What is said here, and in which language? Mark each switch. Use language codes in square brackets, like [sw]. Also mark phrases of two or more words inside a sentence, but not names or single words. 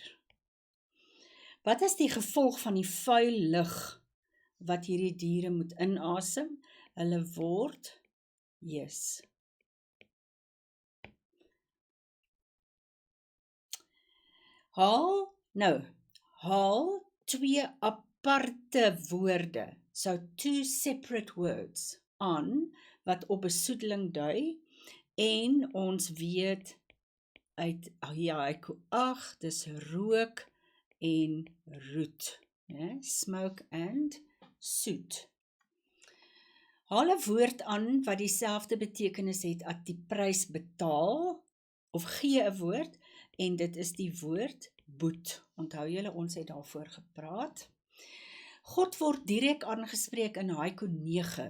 [af] Wat is die gevolg van die vuil lug wat hierdie diere moet inasem? Hulle word yes. Haal twee aparte woorde, [en] so two separate words, [af] aan wat op besoedeling dui, en ons weet uit haiku 8, dis rook en roet, [en] smoke and soot. [af] Haal 'n woord aan wat dieselfde betekenis het as die prys betaal, of gee 'n woord, en dit is die woord boet. Onthou julle, ons het daarvoor gepraat. God word direk aangespreek in haiku 9.